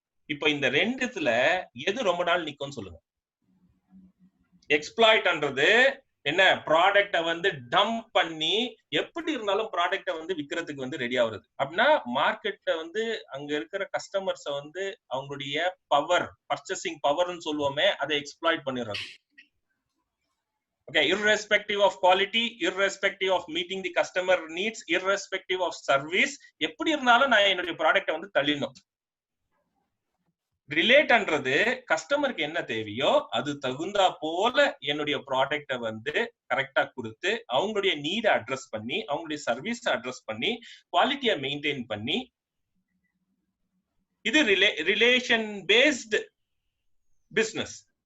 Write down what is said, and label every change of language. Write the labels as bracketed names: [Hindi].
[Tamil] இப்ப இந்த ரெண்டுத்துல எது ரொம்ப நாள் நிக்கும்னு சொல்லுங்க. எக்ஸ்ப்ளாய்ட்ன்றது என்ன? ப்ராடக்ட வந்து டம்ப் பண்ணி எப்படி இருந்தாலும் ப்ராடக்ட வந்து விக்கிறதுக்கு வந்து ரெடி ஆகுறது. அப்படின்னா மார்க்கெட்ல வந்து அங்க இருக்கிற கஸ்டமர்ஸ வந்து அவங்களுடைய பவர், பர்ச்சேசிங் பவர்னு சொல்லுவோமே, அதை எக்ஸ்ப்ளாய்ட் பண்ணிடுறது. [English] Okay, irrespective of quality, irrespective of meeting the customer needs, irrespective of service, [Tamil] எப்படி இருந்தாலும் நான் என்னுடைய ப்ராடக்ட வந்து தள்ளிடணும். ரிலேட்ன்றது கஸ்டமருக்கு என்ன தேவையோ அது தகுந்தா போல என்னுடைய ப்ராடக்ட வந்து கரெக்டா கொடுத்து அவங்களுடைய நீட அட்ரஸ் பண்ணி அவங்களுடைய சர்வீஸ் அட்ரஸ் பண்ணி குவாலிட்டியை மெயின்டைன் பண்ணி, இது ரிலேஷன் பேஸ்டு பிசினஸ்.